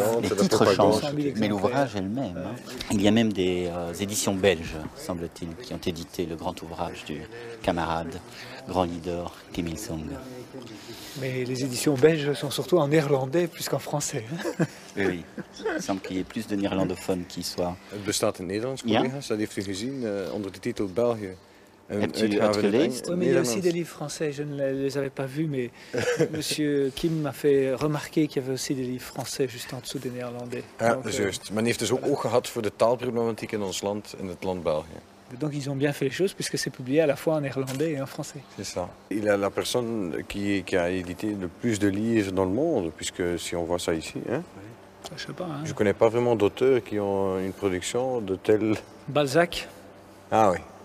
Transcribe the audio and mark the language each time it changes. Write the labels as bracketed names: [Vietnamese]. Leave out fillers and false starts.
[French] Les titres changent, mais l'ouvrage est le même. Hein. Il y a même des éditions belges, semble-t-il, qui ont édité le grand ouvrage du camarade, grand leader Kim Il-sung. Mais les éditions belges sont surtout en néerlandais plus qu'en français. Oui, oui. Il semble qu'il y ait plus de néerlandophones qui soient... [Dutch] Het bestaat in het Nederlands, Ja? collega's. Dat heeft u gezien onder de titel België. Hebt u het gelezen? [French] Oui, mais il y a aussi des livres français. Je ne les avais pas vus, mais Monsieur Kim m'a fait remarquer qu'il y avait aussi des livres français juste en dessous des néerlandais. [Dutch] Ja, [French] Donc, [Dutch] dat is juist. Men heeft dus ook oog gehad voor de taalproblematiek in ons land, in het land België. [French] donc ils ont bien fait les choses puisque c'est publié à la fois en néerlandais et en français. C'est ça. Il est la personne qui a édité le plus de livres dans le monde, puisque si on voit ça ici, hein, Je sais pas. Hein. je ne connais pas vraiment d'auteurs qui ont une production de tel... Balzac. Ah oui.